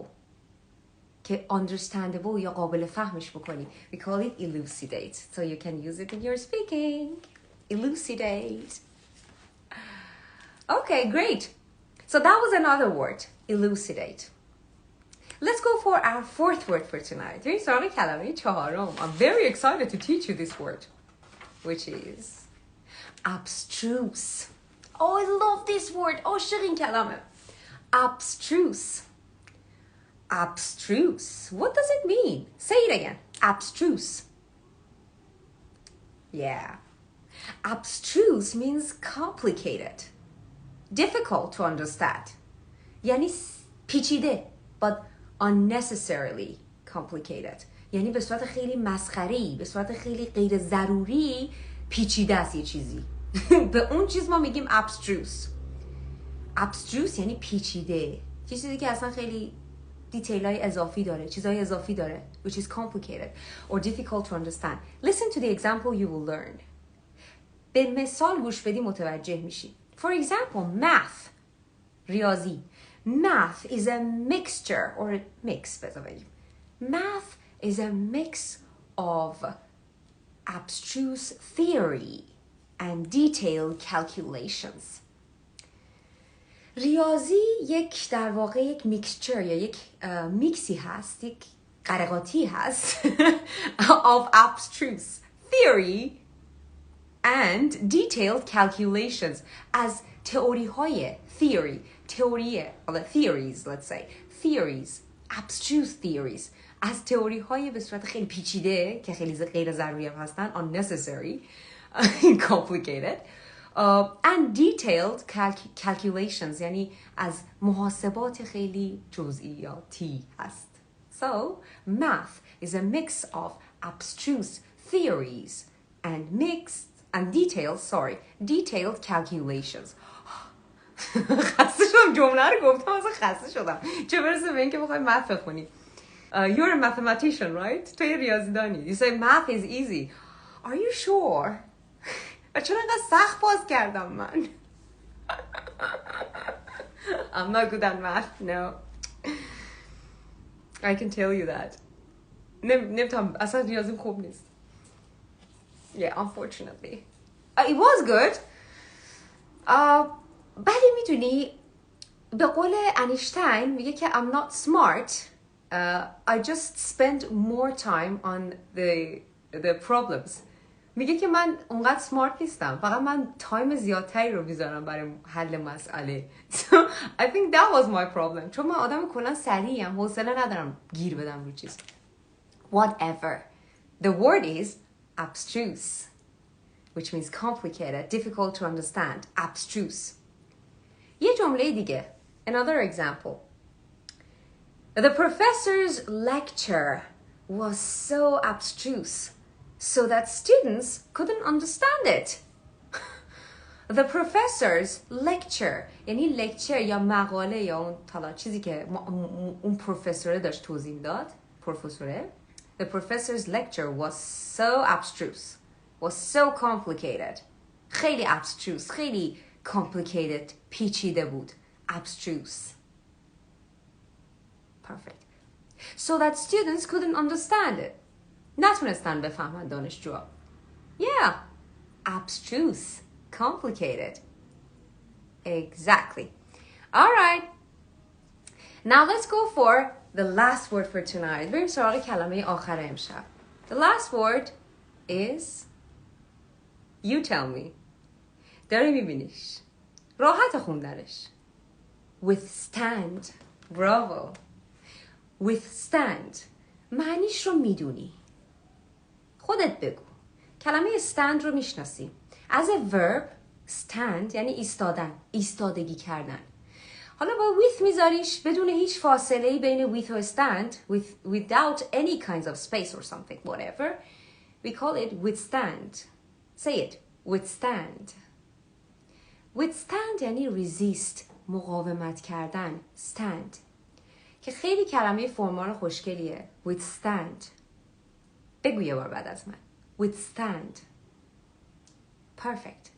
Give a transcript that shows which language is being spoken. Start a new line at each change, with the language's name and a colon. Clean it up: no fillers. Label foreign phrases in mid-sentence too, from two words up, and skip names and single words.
Persian: که understandable یا قابل فهمش بکنی.
English: We call it elucidate. So you can use it in your speaking. Elucidate. Okay, great. So that was another word. Elucidate. Let's go for our fourth word for tonight.
Persian: بریم سراغ کلمه چهارم.
English: I'm very excited to teach you this word. Which is abstruse. Oh, I love this word.
Persian: عاشق این کلمه.
English: Abstruse. Abstruse. What does it mean? Say it again. Abstruse. Yeah. Abstruse means complicated. Difficult to understand.
Persian: یعنی پیچیده.
English: But unnecessarily complicated.
Persian: یعنی به صورت خیلی مسخره‌ای، به صورت خیلی غیر ضروری پیچیده است یه چیزی. به اون چیز ما میگیم abstruse. abstruse یعنی پیچیده. یه چیزی که اصلا خیلی دیتیلای اضافی داره، چیزای اضافی داره,
English: which is complicated or difficult to understand. Listen to the example you will learn.
Persian: به مثال گوش بدی متوجه میشی.
English: For example, math. ریاضی. Math is a mixture or a mix. Math is a mix of abstruse theory and detailed calculations.
Persian: ریاضی یک در واقع یک میکسچر یا یک میکسی هست، یک قرقاتی هست
English: of abstruse theory and detailed calculations
Persian: از تئوری های
English: theories, let's say theories, abstruse theories
Persian: از تئوری های به صورت خیلی پیچیده که خیلی غیر ضروری هم هستن,
English: unnecessary, complicated, and detailed calculations
Persian: یعنی از محاسبات خیلی جزئیاتی هست.
English: So math is a mix of abstruse theories and detailed calculations.
Persian: خسته شدم جمله رو گفتم اصلا خسته شدم چه برسه به این که بخوای math بخونی.
English: You're a mathematician, right?
Persian: توی ریاضیدانی.
English: You say math is easy. Are you sure?
Persian: چرا اینقدر سخت باز کردم من؟
English: I'm not good at math, no. I can tell you that.
Persian: نمیتونم اصلا ریاضیم خوب نیست.
English: Yeah, unfortunately. It was good.
Persian: ولی میدونی به قول انیشتین میگه که
English: I'm not smart. I just spend more time on the problems.
Persian: میگه که من اونقدر سمارت نیستم, فقط من تایم زیادتری رو میذارم برای حل مسئله.
English: So I think that was my problem.
Persian: چون من آدم کلا سریعم, حوصله ندارم گیر بدم رو چیز.
English: Whatever. The word is abstruse, which means complicated, difficult to understand. Abstruse.
Persian: یه جمله دیگه.
English: Another example. The professor's lecture was so abstruse so that students couldn't understand it. The professor's lecture
Persian: یعنی lecture یا مقاله یا اون طلا چیزی که اون پروفسوره داشت توضیح میداد, پروفسوره.
English: The professor's lecture was so abstruse, was so complicated.
Persian: خیلی abstruse, خیلی complicated, پیچیده بود.
English: Abstruse. Perfect. So that students couldn't understand it.
Persian: نتونستن بفهمن دانشجوها.
English: Yeah. Abstruse. Complicated. Exactly. All right. Now let's go for the last word for tonight.
Persian: بریم سراغ کلمه آخر امشب.
English: The last word is you tell me.
Persian: داری میبینیش. راحت خوندنش.
English: Withstand. Bravo.
Persian: Withstand. معنیش رو میدونی. خودت بگو. کلمه stand رو میشناسی.
English: As a verb, stand
Persian: یعنی ایستادن. ایستادگی کردن. حالا با with میذاریش بدون هیچ فاصله‌ای بین with و stand,
English: without any kinds of space or something, whatever. We call it withstand. Say it. Withstand. Withstand یعنی resist.
Persian: مقاومت کردن. Stand. که خیلی کلمه فرمال خوشگلیه. Withstand. بگو یه بار بعد از من. withstand.
English: Perfect.